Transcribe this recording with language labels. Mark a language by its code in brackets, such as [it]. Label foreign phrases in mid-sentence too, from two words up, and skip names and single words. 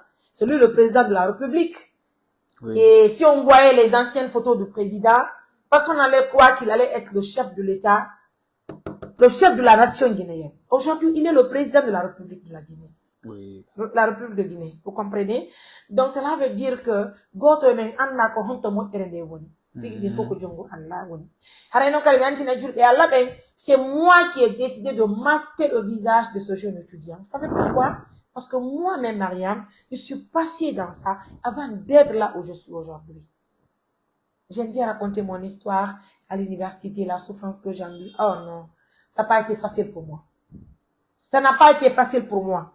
[fr] C'est lui le président de la République. Et si on voyait les anciennes photos du président, personne n'allait croire qu'il allait être le chef de l'État, le chef de la nation guinéenne. Aujourd'hui, il est le président de la République de la Guinée. La République de Guinée, vous comprenez? Donc cela veut dire que [ff] goto men anna ko honto moƴƴere nde woni [fr] il faut que [ff] jongo Allah woni harayno kala mi antina julɓe Allah ɓen [fr] c'est moi qui ai décidé de masquer le visage de ce jeune étudiant. Vous savez pourquoi? Parce que moi-même Mariam, je suis passée dans ça avant d'être là où je suis aujourd'hui. J'aime bien raconter mon histoire à l'université, la souffrance que j'ai eue. Oh non, ça n'a pas été facile pour moi. Ça n'a pas été facile pour moi.